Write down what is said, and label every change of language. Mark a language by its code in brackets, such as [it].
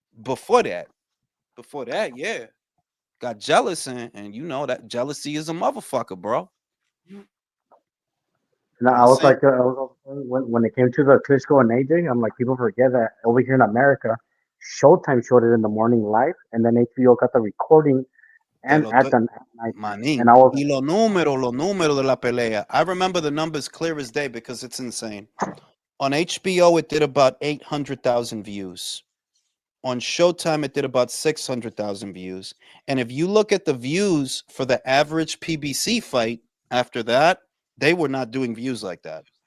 [en] Before that, yeah. Got jealous, and you know that jealousy is a motherfucker, bro. No, I was like, when it came to the Klitschko and AJ, I'm like, people forget that over here in America, Showtime showed it in the morning live, and then HBO got the recording and at the night. Manín. And I was [es] Y los números de la pelea. [en] I remember the numbers clear as day because it's insane. On HBO, it did about 800,000 views. On Showtime, it did about 600,000 views. And if you look at the views for the average PBC fight after that, they were not doing views like that.